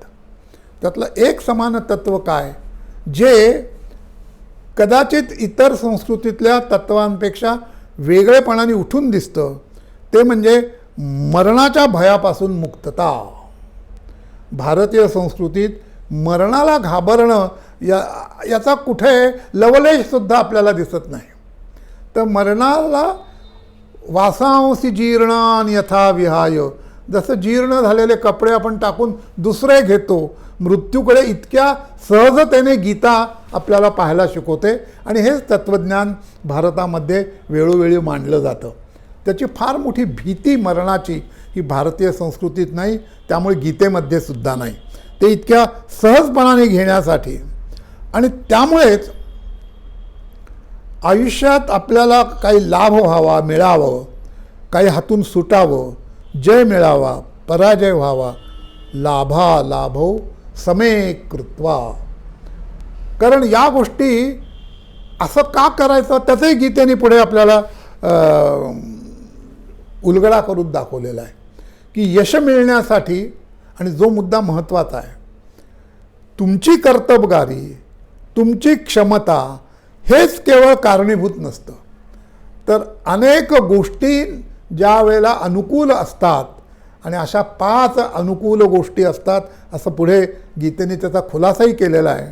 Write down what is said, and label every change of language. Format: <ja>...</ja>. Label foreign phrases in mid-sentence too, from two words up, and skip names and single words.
<mr>त्यातलं एक समान तत्व काय, जे कदाचित इतर संस्कृतीतल्या तत्वांपेक्षा वेगळेपणाने उठून दिसतं, ते म्हणजे मरणाच्या भयापासून मुक्तता. भारतीय संस्कृतीत मरणाला घाबरणं याचा कुठे लवलेशसुद्धा आपल्याला दिसत नाही.</mr> <sa>तर मरणाला वासांसी जीर्णान यथा विहाय,</sa> <mr>जसं जीर्ण झालेले कपडे आपण टाकून दुसरे घेतो, मृत्यूकडे इतक्या सहजतेने गीता आपल्याला पाहायला शिकवते. आणि हेच तत्त्वज्ञान भारतामध्ये वेळोवेळी मांडलं जातं. त्याची फार मोठी भीती मरणाची ही भारतीय संस्कृतीत नाही, त्यामुळे गीतेमध्ये सुद्धा नाही. ते इतक्या सहजपणाने घेण्यासाठी आणि त्यामुळेच आयुष्यात आपल्याला काही लाभ व्हावा, मिळावं, काही हातून सुटावं, जय मिळावा, पराजय व्हावा,</mr> <sa>लाभा लाभो समे कृत्वा.</sa> <mr>कारण या गोष्टी असं का करायचं त्याचंही गीतेने पुढे आपल्याला उलगडा करून दाखवलेला आहे की यश मिळण्यासाठी, आणि जो मुद्दा महत्त्वाचा आहे, तुमची कर्तबगारी, तुमची क्षमता हेच केवळ कारणीभूत नसतं, तर अनेक गोष्टी ज्या वेळेला अनुकूल असतात, आणि अशा 5 अनुकूल गोष्टी असतात असं पुढे गीतेने त्याचा खुलासाही केलेला आहे.</mr>